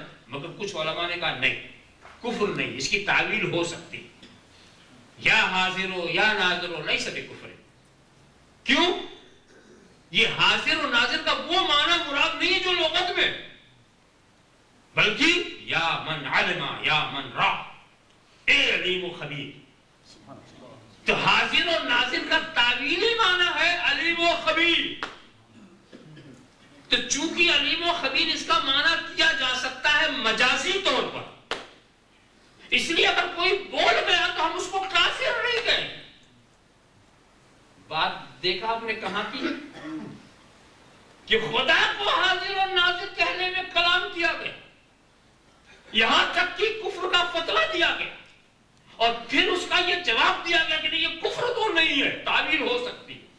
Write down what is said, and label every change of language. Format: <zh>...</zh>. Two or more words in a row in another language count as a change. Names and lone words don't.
<ur>مگر کچھ علماء نے کہا نہیں، کفر نہیں، اس کی تعویل ہو سکتی، یا حاضر ہو یا ناظر ہو، نہیں سبھی کفر ہے۔ کیوں؟ یہ حاضر و ناظر کا وہ معنی مراد نہیں ہے جو لغت میں، بلکہ</ur> <ar>یا من علم یا من را،</ar> <ur>اے علیم و خبیر۔ تو حاضر و ناظر کا تعویلی معنی ہے علیم و خبیر۔ تو چونکہ علیم و خبیر اس کا معنی کیا جا سکتا ہے مجازی طور پر، اس لیے اگر کوئی بول گیا تو ہم اس کو کافر نہیں کہیں۔ بات دیکھا آپ نے کہاں کی ہے کہ خدا کو حاضر و ناظر کہنے میں کلام کیا گیا، یہاں تک کہ کفر کا فتویٰ دیا گیا، اور پھر اس کا یہ جواب دیا گیا کہ نہیں یہ کفر تو نہیں ہے، تعبیر ہو سکتی۔</ur>